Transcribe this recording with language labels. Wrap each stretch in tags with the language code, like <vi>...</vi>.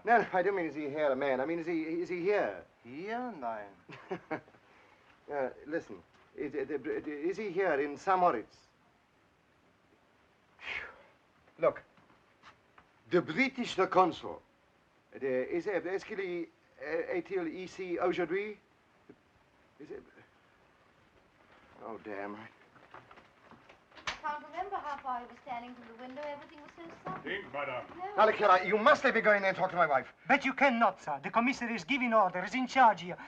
<en>No, I don't mean is he here, a man. I mean, is he here?</en> <de>Hier? Nein.</de> <en>Listen, is he here in Samoritz? Look, the British consul,</en> <fr>est-ce qu'il est-il ici aujourd'hui?</fr> <en>Is it? Oh, damn. I can't remember how far he was standing from the window. Everything was so soft. Think, madame. Now, look here, you must let me go in there and talk to my wife. But you cannot, sir. The commissary is giving orders, in charge here.</en>